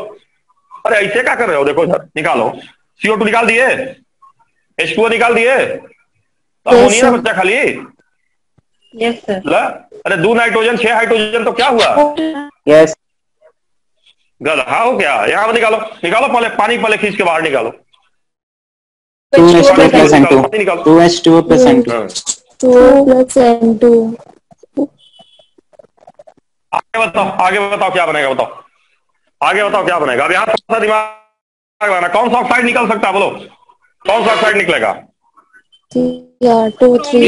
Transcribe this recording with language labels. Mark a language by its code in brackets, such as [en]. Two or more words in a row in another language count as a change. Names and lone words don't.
[hi] अरे ऐसे क्या कर रहे हो? देखो सर, निकालो। CO2 निकाल दिए, H2O निकाल दिए, तो अमोनिया बचा खाली। [en] Yes sir. [hi] अरे 2 नाइट्रोजन 6 हाइड्रोजन, तो क्या हुआ? [en] Yes. [hi] गधा हो क्या? यहाँ पर निकालो, निकालो पहले पानी, पहले खींच के बाहर निकालो। [en] 2H2O plus N2। 2H2O plus N2। 2 + N2। [hi] आगे बताओ, आगे बताओ क्या बनेगा? बताओ आगे बताओ क्या बनेगा? अब यहाँ थोड़ा सा दिमाग लगाना। कौन सा ऑक्साइड निकल सकता है बोलो? कौन सा ऑक्साइड निकलेगा? Cr2 3